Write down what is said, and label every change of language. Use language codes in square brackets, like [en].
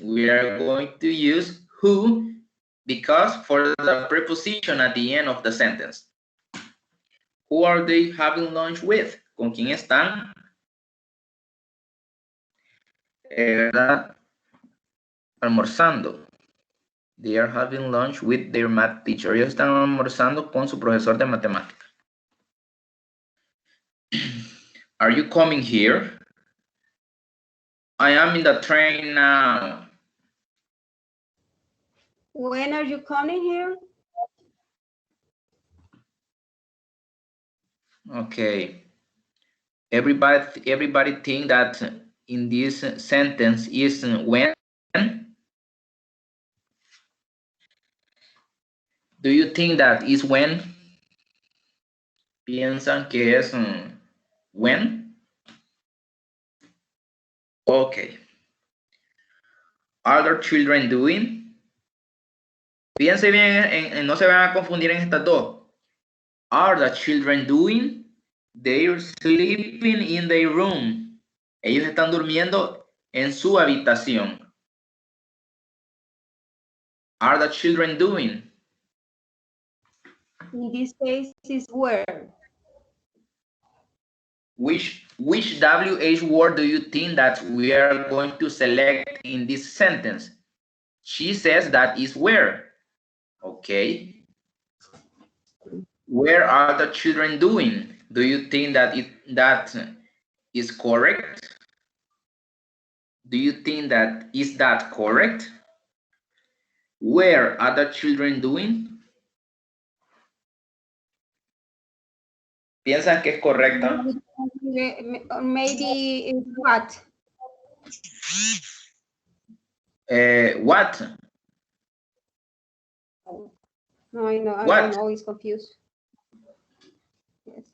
[en] We are going to use who because for the preposition at the end of the sentence. Who are they having lunch with? ¿Con quién están? Almorzando. They are having lunch with their math teacher. [es] Ellos están almorzando con su profesor de matemáticas. [en] Are you coming here? I am in the train now. When are you coming here? Okay. Everybody think that in this sentence is when? Do you think that is when? [es] ¿Piensan que es when? [en] Okay. Are the children doing? [es] Piense bien, no se van a confundir en estas dos. Are the children doing? [en] They're sleeping in their room. [es] Ellos están durmiendo en su habitación. [en] Are the children doing? In this case, is where. Which WH word do you think that we are going to select in this sentence? She says that is where. Okay. Where are the children doing? Do you think that that is correct? Do you think that is that correct? Where are the children doing? [es] ¿Piensan que es correcta? [en] Maybe it's what? What? No, I know. What? I'm always confused. Yes.